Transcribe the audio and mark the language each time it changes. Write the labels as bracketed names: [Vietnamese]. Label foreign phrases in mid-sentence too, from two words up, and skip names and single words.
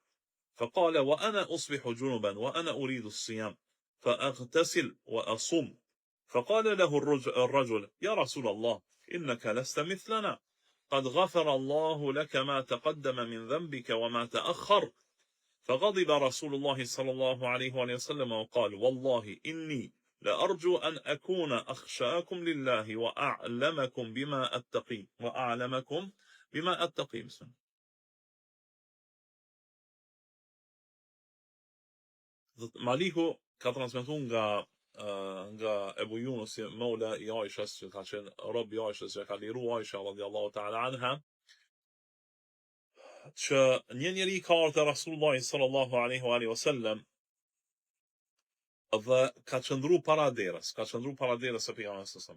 [Arabic] فقال وأنا أصبح جنبا وأنا أريد الصيام فأغتسل وأصوم فقال له الرجل يا رسول الله إنك لست مثلنا قد غفر الله لك ما تقدم من ذنبك وما تأخر فغضب رسول الله صلى الله عليه وسلم وقال والله إني لأرجو أن أكون أخشاكم لله وأعلمكم بما أتقي بسم [Albanian] Maliku ka transmetuar nga Ebu Yunus Mola I Aishës, që ka qenë rob I Aishës, që ka liru Aisha [Arabic] رضي الله تعالى عنها, [Albanian] që një njeri ka ardhur te Rasulullah [Arabic] صلى الله عليه وسلم [Albanian] dhe ka qëndru para derës së pejgamberit [Arabic] صلى الله عليه وسلم.